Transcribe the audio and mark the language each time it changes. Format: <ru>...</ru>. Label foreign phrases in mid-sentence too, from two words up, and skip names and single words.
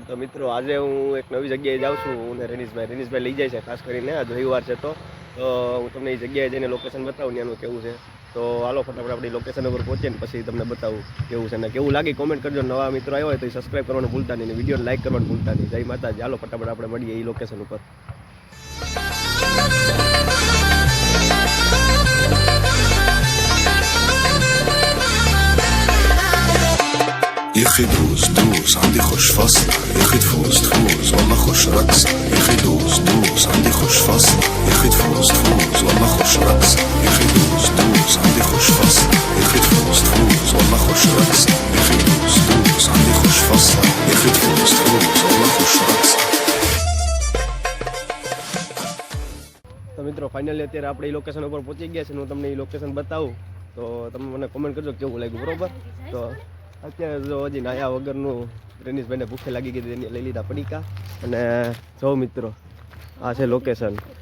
<gu>તો મિત્રો આજે હું એક નવી જગ્યાએ જાઉં છું અને રેનીશભાઈ લઈ જાય છે ખાસ કરીને. આજ રવિવાર છે તો હું તમને એ જગ્યાએ જઈને લોકેશન બતાવું ત્યાંનું કેવું છે. તો હાલો ફટાફટ આપણી લોકેશન ઉપર પહોંચીને પછી તમને બતાવું કેવું છે ને કેવું લાગી કોમેન્ટ કરજો. નવા મિત્રો આવ્યો હોય તો સબસ્ક્રાઈબ કરવાનું ભૂલતા નહીં, વિડીયોને લાઈક કરવાનું ભૂલતા નહીં. જય માતાજી. હાલો ફટાફટ આપણે મળીએ એ લોકેશન ઉપર.</gu> <ar>يا اخي دوس دوس عندي خوش فصل يا اخي تفوز تفوز والله خوش رقص يا اخي دوس دوس عندي خوش فصل يا اخي تفوز تفوز والله خوش رقص يا اخي دوس دوس عندي خوش فصل يا اخي تفوز تفوز والله خوش رقص يا اخي دوس دوس عندي خوش فصل يا اخي تفوز تفوز والله خوش رقص.</ar> <gu>તો મિત્રો ફાઇનલી અત્યારે આપણે એ લોકેશન ઉપર પહોંચી ગયા છે. હું તમને એ લોકેશન બતાવું તો તમે મને કોમેન્ટ કરજો કેવું લાગ્યું. બરોબર. તો અત્યારે જો હજી નાયા વગરનું રેનીશભાઈને ભૂખે લાગી ગઈ એને લઈ લીધા પડીકા. અને જો મિત્રો આ છે લોકેશન.</gu>